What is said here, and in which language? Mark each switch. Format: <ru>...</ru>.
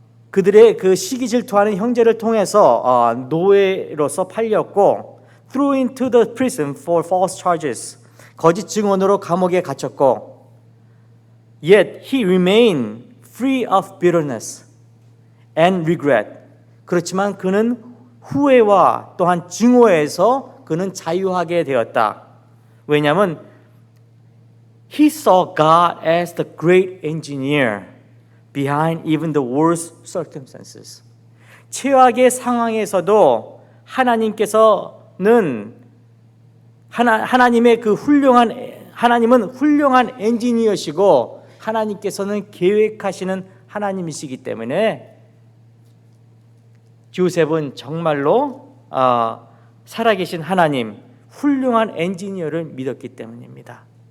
<ko>그들의 그 시기 질투하는 형제를 통해서 노예로서 팔렸고,</ko> <en>thrown into the prison for false charges.</en> <ko>거짓 증언으로 감옥에 갇혔고,</ko> <en>yet he remained free of bitterness and regret.</en> <ko>그렇지만 그는 후회와 또한 증오에서 그는 자유하게 되었다. 왜냐하면</ko> <en>he saw God as the great engineer behind even the worst circumstances.</en> <ko>최악의 상황에서도 하나님께서는 하나님의 그 하나님은 훌륭한 엔지니어시고 하나님께서는 계획하시는 하나님이시기 때문에 요셉은 정말로 살아계신 하나님, 훌륭한 엔지니어를 믿었기 때문입니다.</ko>